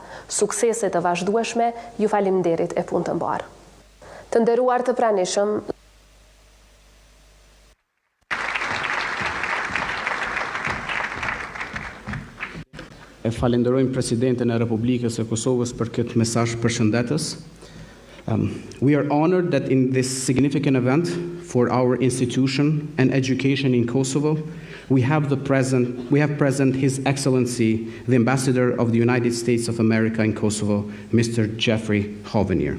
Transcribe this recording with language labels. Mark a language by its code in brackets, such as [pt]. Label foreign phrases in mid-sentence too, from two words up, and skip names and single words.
[sq] Suksese të vazhdueshme, ju faleminderit e punë të mbarë. Të nderuar të pranishëm, E falenderojmë Presidentin e Republikës e Kosovës për këtë mesazh përshëndetës. [en] We are honored that in this significant event for our institution and education in Kosovo, we have present His Excellency, the Ambassador of the United States of America in Kosovo, Mr. Jeffrey Hovenier.